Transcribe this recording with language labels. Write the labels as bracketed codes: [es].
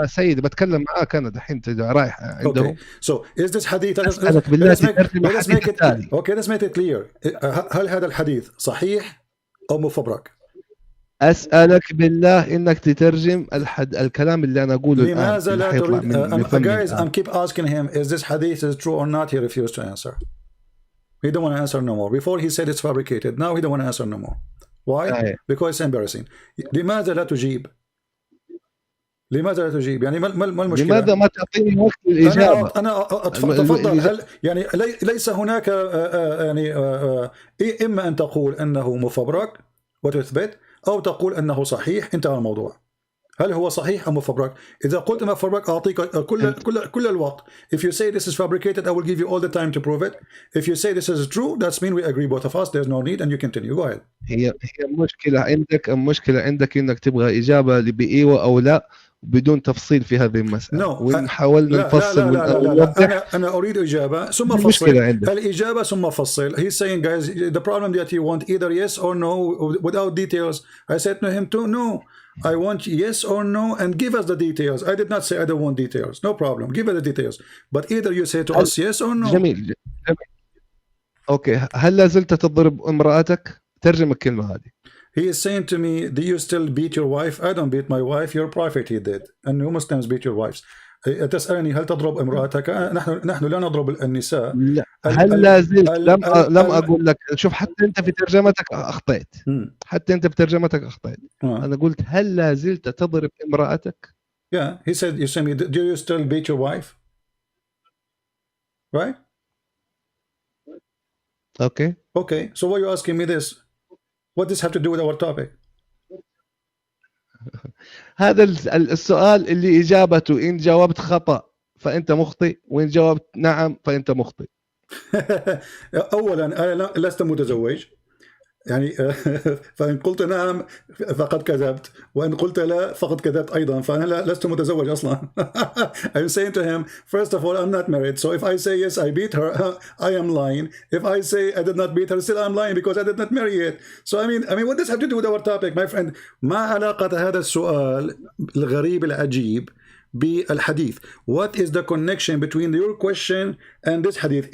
[ar] يا سيدي بتكلم معاك أنا دحين رايح عندهم. [en] So is this hadith? [ar] أسألك بالله تترجم الحديث الثاني. [en] Okay, let's make it clear. [ar] هل هذا الحديث صحيح أو مفبرك؟ أسألك بالله إنك تترجم الكلام اللي أنا أقوله الآن. لماذا لا تريد؟ [en] Guys, I'm keep asking him, is this hadith is true or not? He refused to answer. He don't want to answer no more. Before he said it's fabricated. Now he don't want to answer no more. Why? Because it's embarrassing. [ar] لماذا لا تجيب؟ يعني ما المشكلة؟ لماذا ما تعطيني وقت الإجابة؟ أنا تفضل. هل يعني ليس هناك يعني إما أن تقول أنه مفبرك وتثبت، أو تقول أنه صحيح. انتهى الموضوع. هل هو صحيح أو مفبرك؟ إذا قلت مفبرك أعطيك كل الوقت. [en] If you say this is fabricated, I will give you all the time to prove it. If you say this is true, that's mean we agree both of us. There's no need, and you continue. Go ahead. [ar] هي المشكلة عندك إنك تبغى إجابة بإيوة أو لا بدون تفصيل في هذه المسألة. وإن حاولنا نفصل لا. أنا أريد إجابة ثم فصل. الإجابة ثم فصل. [en] He's saying, guys, the problem that you want either yes or no without details. I said to him too, no. I want yes or no and give us the details. I did not say I don't want details. No problem. Give us the details. But either you say to us yes or no. [ar] جميل. أوكي. هل لا زلت تضرب امرأتك؟ ترجم الكلمة هذه. [en] He is saying to me, do you still beat your wife? I don't beat my wife. Your prophet he did. And you Muslims beat your wives. [ar] تسألني هل تضرب امرأتك؟ نحن لا نضرب النساء. لا. هل لا زلت لم أقول لك. شوف حتى أنت في ترجمتك أخطأت. أنا قلت هل لا زلت تضرب امرأتك؟ [en] Yeah, he said. You say me, do you still beat your wife? Right? Okay. So why are you asking me this? What does this have to do with our topic? [ar] هذا السؤال اللي إجابته إن جاوبت خطأ فأنت مخطئ، وإن جاوبت نعم فأنت مخطئ. أولا أنا لست متزوج يعني فإن قلت نعم فقد كذبت، وإن قلت لا فقد كذبت أيضا، فأنا لست متزوج أصلا. [en] I'm saying to him, first of all, I'm not married, so if I say yes I beat her, I am lying. If I say I did not beat her, still I'm lying because I did not marry yet. So I mean what does have to do with our topic, my friend? [ar] ما علاقة هذا السؤال الغريب العجيب بالحديث? [en] What is the connection between your question and this hadith?